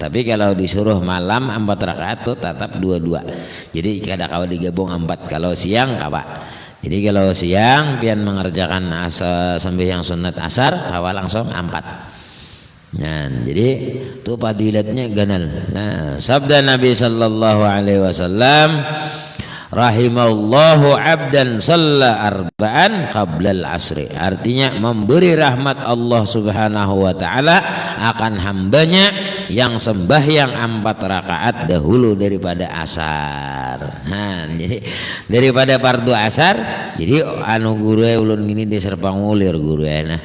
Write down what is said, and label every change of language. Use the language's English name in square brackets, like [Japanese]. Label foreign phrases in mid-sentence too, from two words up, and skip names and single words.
[Banjar] Tapi kalau disuruh malam 4 rakaat itu tetap 2-2. Jadi kada kau digabung 4. Kalau siang kawa. Jadi kalau siang pian mengerjakan sembahyang sunat asar kawa langsung 4. Nah, jadi itu fadilatnya ganal. Nah, sabda Nabi [Arabic] صلى الله عليه وسلم رحم الله عبدا صلى أربعا قبل العصر. [Banjar] Artinya memberi rahmat Allah [Arabic] سبحانه وتعالى [Banjar] akan hambanya yang sembahyang 4 rakaat dahulu daripada asar. Nah, jadi daripada fardu asar, jadi anu guru ulun gini di Serpang Mulir guru nah.